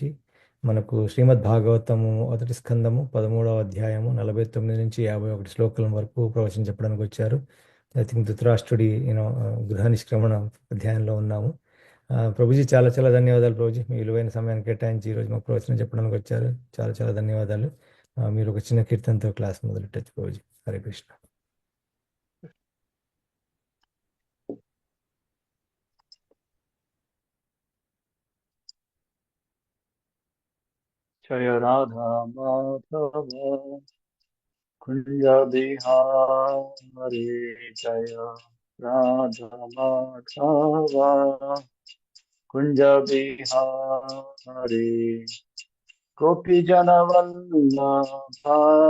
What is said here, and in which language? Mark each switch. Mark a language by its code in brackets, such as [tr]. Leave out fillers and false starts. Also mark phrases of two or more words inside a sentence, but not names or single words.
[te] మనకు శ్రీమద్ భాగవతము మొదటి స్కందము 13వ అధ్యాయము 49 నుంచి 51 శ్లోకాల వరకు ప్రవచనం చెప్పడానికి వచ్చారు. [en] I think [te] ధృతరాష్ట్రుడి గృహ నిష్క్రమణ అధ్యాయంలో ఉన్నాము. ప్రభుజీ చాలా చాలా ధన్యవాదాలు ప్రభుజీ. మీ విలువైన సమయాన్ని కేటాయించి ఈరోజు మాకు ప్రవచనం చెప్పడానికి వచ్చారు. చాలా చాలా ధన్యవాదాలు. మీరు ఒక చిన్న కీర్తనతో క్లాస్ మొదలెట్టచ్చు ప్రభుజీ. హరే కృష్ణ. [hi] जय राधा माधव कुंज बिहारी, जय राधा माधव कुंज बिहारी, गोपी जन वल्लभा